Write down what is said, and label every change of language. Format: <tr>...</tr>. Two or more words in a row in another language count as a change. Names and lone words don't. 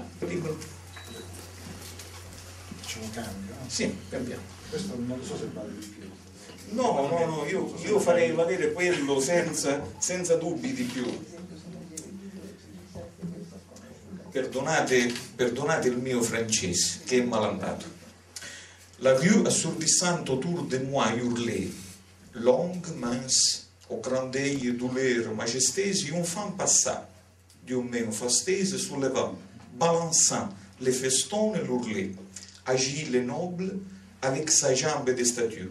<it>Facciamo un cambio? Sì, cambiamo. Questo non so se vale di più. No, io farei valere quello senza dubbi di più. Perdonate il mio francese, che è malandato.</it> <fr>La rue assourdissante autour de moi hurlait, longue, mince, au grand œil douleur majestueuse, une femme passa, d'une main fasteuse soulevant, balançant les festons et l'ourlet, agile et noble, avec sa jambe de statue.</fr>